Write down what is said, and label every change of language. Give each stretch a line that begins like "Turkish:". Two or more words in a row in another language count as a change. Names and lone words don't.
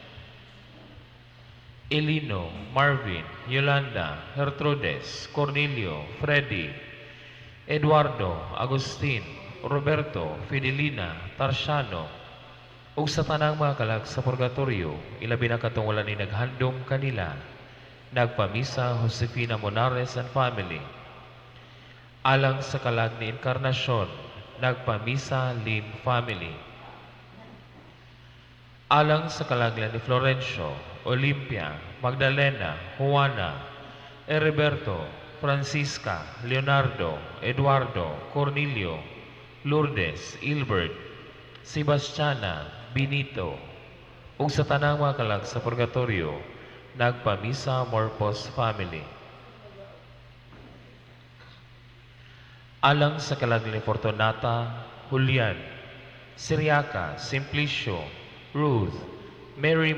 Cebuano: Elino, Marvin, Yolanda, Gertrudes, Cornelio, Freddy, Eduardo, Agustin, Roberto, Fidelina, Tarsiano, ug sa tanang mga kalag sa purgatorio, ilabi na katungulan ni naghandom kanila, nagpamisa Josefina Monares and family. Alang sa kalag ni Encarnacion, nagpamisa Lim family. Alang sa kalaglan ni Florencio, Olimpia, Magdalena, Juana, Heriberto, Francisca, Leonardo, Eduardo, Cornelio, Lourdes, Ilbert, Sebastiana, Benito, ug sa tanang mga kalag sa purgatorio, nagpamisa Morpos family. Alang sa kalaglan ni Fortunata, Julian, Siriaca, Simplicio, Ruth, Mary